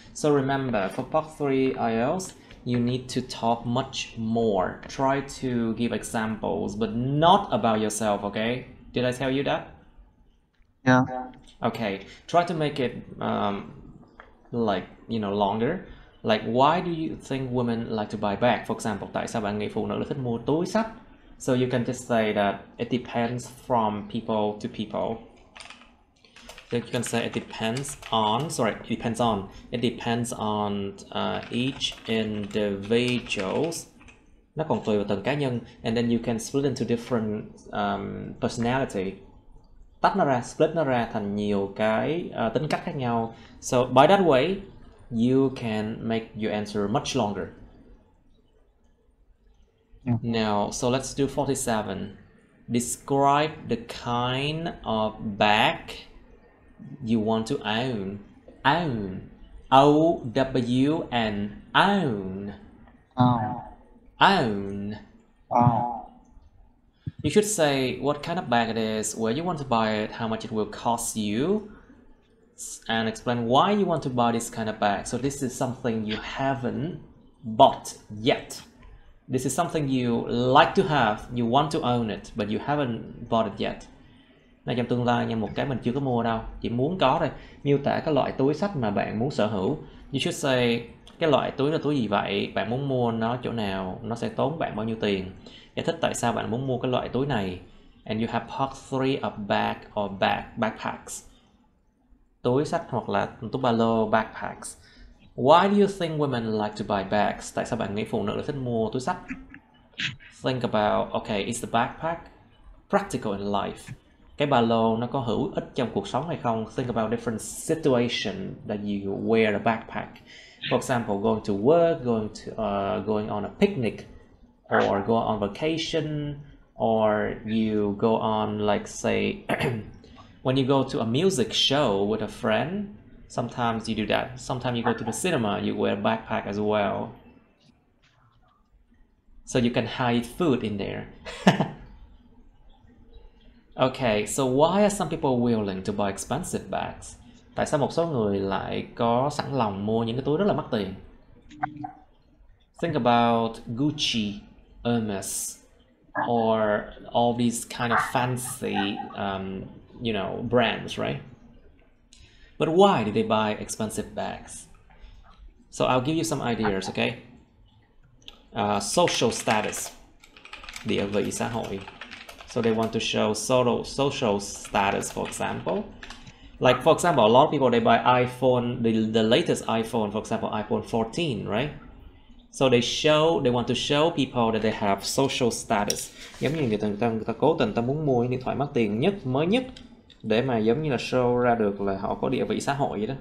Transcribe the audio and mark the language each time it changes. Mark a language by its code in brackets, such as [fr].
[en] So remember, for part 3 IELTS, you need to talk much more. Try to give examples, but not about yourself, okay? Did I tell you that? Yeah. Okay, try to make it like, you know, longer. Like, why do you think women like to buy bag? For example, [vi] tại sao bạn nghĩ phụ nữ thích mua túi xách? [en] So you can just say that it depends from people to people. So you can say it depends on, it depends on each individuals. [vi] Nó còn tùy vào từng cá nhân. [en] And then you can split into different personality. [vi] Tách nó ra, split nó ra thành nhiều cái tính cách khác nhau. [en] So by that way, you can make your answer much longer. Yeah. Now, so let's do 47. Describe the kind of bag you want to own. Own. O-W-N. Own. Own. You should say what kind of bag it is, where you want to buy it, how much it will cost you, and explain why you want to buy this kind of bag. So this is something you haven't bought yet. This is something you like to have, you want to own it, but you haven't bought it yet. [vi] Này, trong tương lai nha, một cái mình chưa có mua đâu, chỉ muốn có thôi. Miêu tả cái loại túi xách mà bạn muốn sở hữu. [en] You should say [vi] cái loại túi là túi gì vậy, bạn muốn mua nó chỗ nào, nó sẽ tốn bạn bao nhiêu tiền. Giải thích tại sao bạn muốn mua cái loại túi này. [en] And you have part 3 of bag or backpacks. [vi] Túi xách hoặc là túi ba lô, backpacks. [en] Why do you think women like to buy bags? [vi] Tại sao bạn nghĩ phụ nữ thích mua túi xách? [en] Think about, okay, is the backpack practical in life? [vi] Cái ba lô nó có hữu ích trong cuộc sống hay không? [en] Think about different situation that you wear a backpack. For example, going to work, going on a picnic, or go on vacation, or you go on, like, say, when you go to a music show with a friend, sometimes you do that. Sometimes you go to the cinema, you wear a backpack as well. So you can hide food in there. Okay, so why are some people willing to buy expensive bags? [vi] Tại sao một số người lại có sẵn lòng mua những cái túi rất là mắc tiền? [en] Think about Gucci, Hermes, or all these kind of fancy, you know, brands, right? But why do they buy expensive bags? So I'll give you some ideas, okay? Social status, [vi] địa vị xã hội. [en] So they want to show social status, for example. Like, for example, a lot of people, they buy iPhone, the latest iPhone, for example, iPhone 14, right? So they want to show people that they have social status. [vi] Giống như người ta cố tình ta muốn mua điện thoại mắc tiền nhất, mới nhất, để mà giống như là show ra được là họ có địa vị xã hội vậy đó.